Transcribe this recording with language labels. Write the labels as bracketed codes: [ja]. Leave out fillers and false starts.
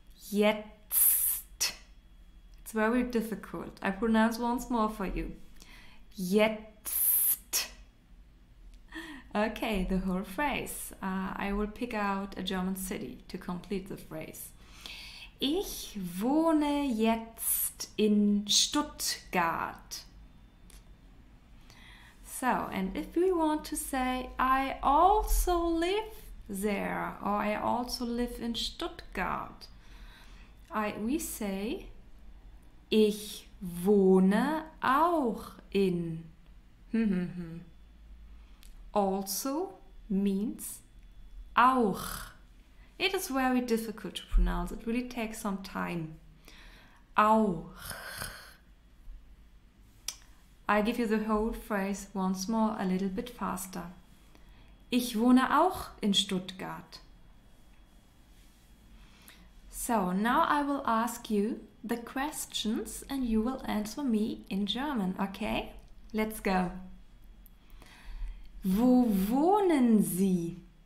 [en] Jetzt. It's very difficult. I pronounce once more for you. Jetzt. Okay, the whole phrase. I will pick out a German city to complete the phrase. [de] Ich wohne jetzt in Stuttgart. [en] So, and if we want to say I also live there, or I also live in Stuttgart, we say [de] ich wohne auch in. [en] Also means auch. It is very difficult to pronounce. It really takes some time. Auch. I give you the whole phrase once more, a little bit faster. [de] Ich wohne auch in Stuttgart. [en] So now I will ask you the questions and you will answer me in German, okay? Let's go. [de] Wo wohnen Sie?